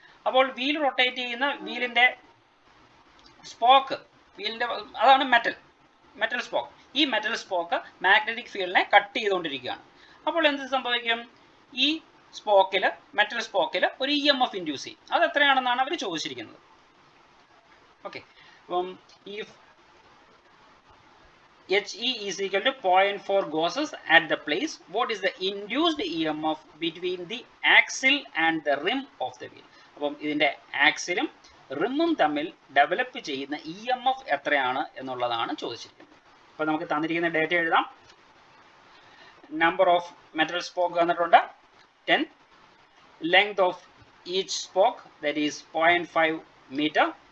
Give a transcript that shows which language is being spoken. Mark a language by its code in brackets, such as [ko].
[ml] അപ്പോൾ wheel rotate ചെയ്യുന്ന വീലിൻ്റെ spoke, അതാണ് മെറ്റൽ സ്പോക്ക്. ഈ മെറ്റൽ സ്പോക്ക് മാഗ്നറ്റിക് ഫീൽഡിനെ കട്ട് ചെയ്തുകൊണ്ടിരിക്കുകയാണ്. അപ്പോൾ എന്ത് സംഭവിക്കും, ഈ മെറ്റൽ സ്പോക്കിൽ ഒരു EMF ഇൻഡ്യൂസ് ചെയ്യും. അത് എത്രയാണെന്നാണ് അവർ ചോദിച്ചിരിക്കുന്നത്. [en] okay, [ml] അപ്പം ഈ [en] HE is equal to 0.4 Gauss at the place. What is the induced EMF between the axle and the rim of the wheel? [ml] അപ്പം ഇതിൻ്റെ ആക്സിലും റിമ്മും തമ്മിൽ ഡെവലപ്പ് ചെയ്യുന്ന EMF എത്രയാണ് എന്നുള്ളതാണ് ചോദിച്ചിരിക്കുന്നത്. അപ്പോൾ നമുക്ക് തന്നിരിക്കുന്ന ഡേറ്റ എഴുതാം. നമ്പർ ഓഫ് മെറ്റൽ സ്പോക്ക് തന്നിട്ടുണ്ട് 10. [en] Length of each spoke that is 0.5 metre.